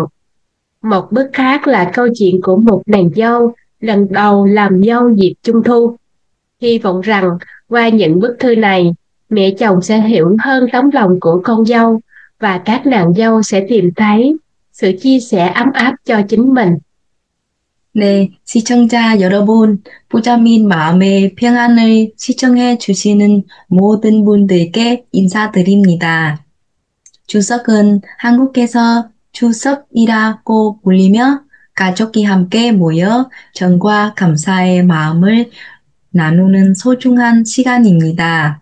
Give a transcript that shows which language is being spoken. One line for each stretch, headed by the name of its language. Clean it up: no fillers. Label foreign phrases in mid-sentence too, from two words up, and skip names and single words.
Vietnamese: Một bức khác là câu chuyện của một nàng dâu lần đầu làm dâu dịp Trung Thu. Hy vọng rằng qua những bức thư này, mẹ chồng sẽ hiểu hơn tấm lòng của con dâu và các nàng dâu sẽ tìm thấy sự chia sẻ ấm áp cho chính mình.
Korean: 네, 시청자 여러분, 부자민 마음의 평안을 시청해 주시는 모든 분들께 인사드립니다. 추석은 한국에서 추석이라고 불리며 가족이 함께 모여 정과 감사의 마음을 나누는 소중한 시간입니다.